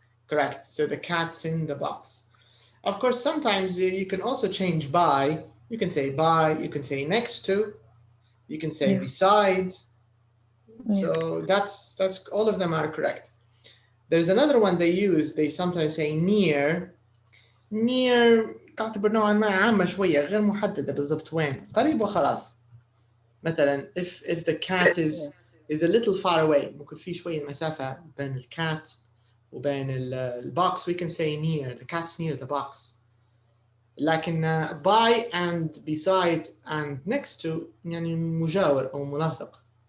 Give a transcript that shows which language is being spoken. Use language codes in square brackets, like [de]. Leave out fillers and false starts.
[en] Correct. So the cat's in the box. Of course, sometimes you can also change by. You can say by, you can say next to, you can say beside. So that's all of them are correct. There's another one they use, they sometimes say near. [ar] Near تعتبر نوعا ما عامة شوية غير محددة بالضبط وين. قريب وخلاص. [en] مثلا if the cat is a little far away [ar] ممكن في شوية مسافة بين الcat وبين الbox, [en] we can say near. The cat's near the box. لكن by and beside and next to [ar] يعني مجاور أو ملاصق.